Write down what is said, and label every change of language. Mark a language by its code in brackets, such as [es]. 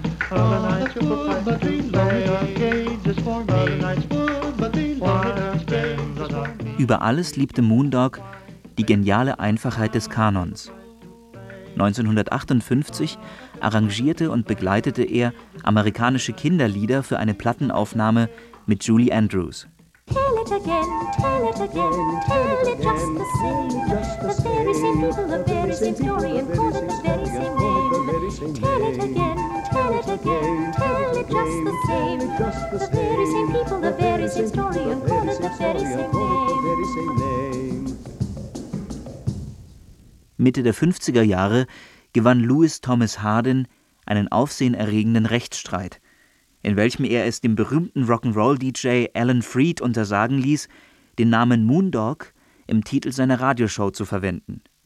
[en] Another night's good, but these lonely dark cages for me. Another night's good, but these lonely dark cages for me. [de] Über alles liebte Moondog die geniale Einfachheit des Kanons. 1958 arrangierte und begleitete er amerikanische Kinderlieder für eine Plattenaufnahme mit Julie Andrews. [en] Tell it again, tell it again, tell it just the same. The very same people, the very same story, and call it the very same name. Tell it again, tell it just the same. The very same people, the very same story, and call it the very same name. [de] Mitte der 50er Jahre gewann Louis Thomas Hardin einen aufsehenerregenden Rechtsstreit, in welchem er es dem berühmten Rock'n'Roll-DJ Alan Freed untersagen ließ, den Namen Moondog im Titel seiner Radioshow zu verwenden.